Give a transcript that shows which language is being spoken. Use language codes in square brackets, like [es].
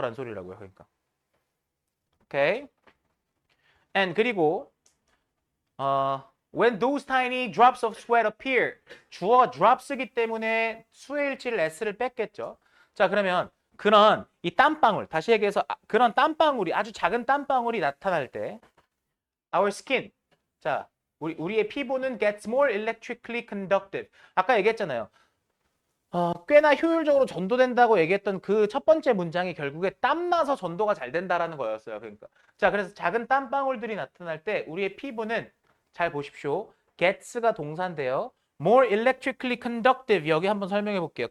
[ko] 라는 소리라고요. 그러니까. 오케이. [en] and [ko] 그리고 [en] when those tiny drops of sweat appear. [ko] 주어가 drops이기 때문에 수의 일치를 s를 뺐겠죠. 자, 그러면 그런 이 땀방울, 다시 얘기해서 그런 땀방울이 아주 작은 땀방울이 나타날 때 [en] our skin. [ko] 자, 우리의 피부는 [en] gets more electrically conductive. [ko] 아까 얘기했잖아요. 꽤나 효율적으로 전도된다고 얘기했던 그 첫 번째 문장이 결국에 땀나서 전도가 잘 된다라는 거였어요. 그러니까. 자, 그래서 작은 땀방울들이 나타날 때 우리의 피부는 잘 보십시오. gets가 동사인데요. [en] more electrically conductive [ko] 여기 한번 설명해 볼게요.